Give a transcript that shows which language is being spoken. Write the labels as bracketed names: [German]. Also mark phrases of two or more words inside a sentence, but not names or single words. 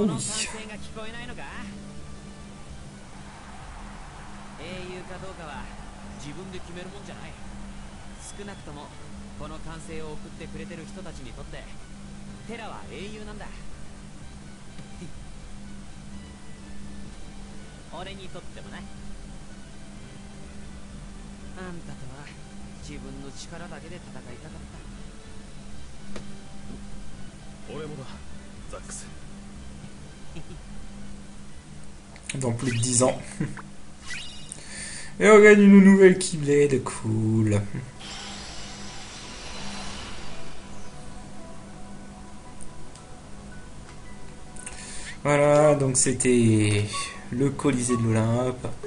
[Japanese] の歓声が聞こえないのか英雄かどうかは自分で決めるもんじゃない少なくともこの歓声を送ってくれてる人たちにとってテラは英雄なんだ俺にとってもなあんたとは自分の力だけで戦いたかった俺もだ、ザックス。 [French] Dans plus de 10 ans. Et on gagne une nouvelle Keyblade, cool. Voilà, donc c'était le Colisée de l'Olympe.